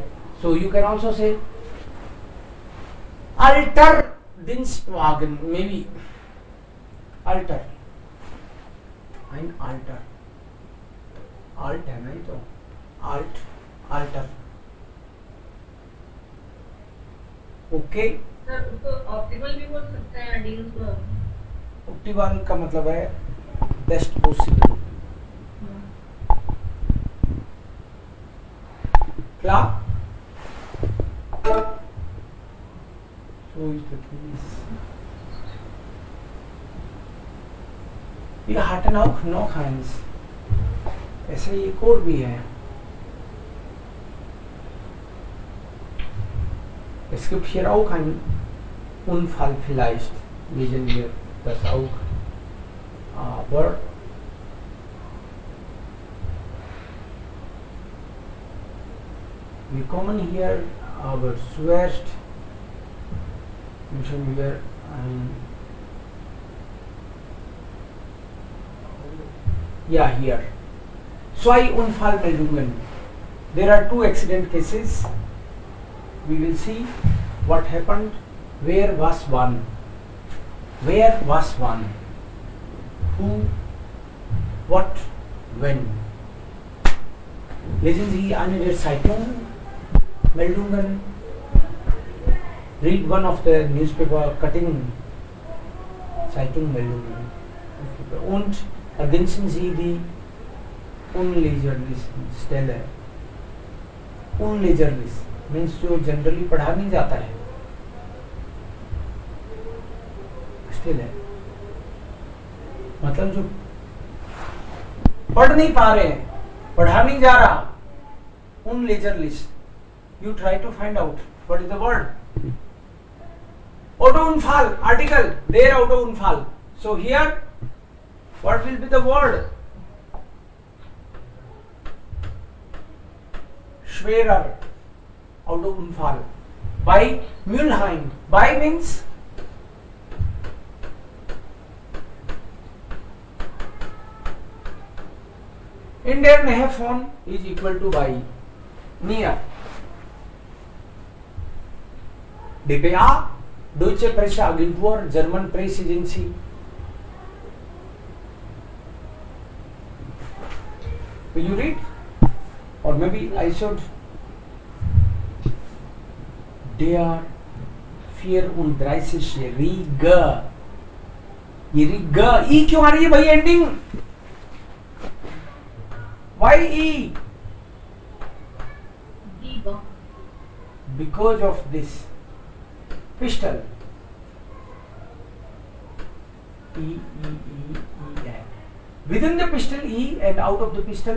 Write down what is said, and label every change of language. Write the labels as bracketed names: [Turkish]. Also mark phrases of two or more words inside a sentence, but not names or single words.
[English] so you can also say [German] alter Dienstwagen, [English] maybe अल्टर, [German] ein alter, [English] आल्ट [Hindi] है नहीं तो [English] आल्ट, अल्टर. ओके, [Hindi] सर उसको ऑप्टिमल भी बोल सकते हैं डील्स को. ऑप्टिमल का मतलब है [English] best possible. [German] Klar? So ist das. Wir hatten auch noch eins. [Hindi] ऐसे एक और भी है. [German] Es gibt hier auch einen Unfall vielleicht, lesen wir das auch. Aber wir kommen hier aber zuerst müssen wir ja hier zwei Unfallmeldungen. [English] There are two accident cases. We will see what happened, where was one, where was one, who, what, when. [German] Lesen Sie eine der Zeitungen, Meldungen, [English] read one of the newspaper cutting, [German] Zeitung Meldungen, und ergänzen Sie die unleserlich Stelle. [Hindi] Unleserlich means जो जनरली पढ़ा नहीं जाता है, स्टिल है मतलब जो पढ़ नहीं पा रहे हैं, पढ़ा नहीं जा रहा, [German] unleserlich. [English] You try to find out what is the word. Autounfall, article, there Autounfall. So here, what will be the word? [German] Schwerer, Autounfall. [English] By Mülheim. By means [German] in der Nähe von [English] is equal to by. Near. [German] DPA, Deutsche Presseagentur, [English] German Press Agency. Will you read? Or maybe I should. [German] Der 34 Riga. [Hindi] ये Riga, E क्यों आ रही है भाई एंडिंग? [English] Why E? Because of this pistol. E. Within the pistol E and out of the pistol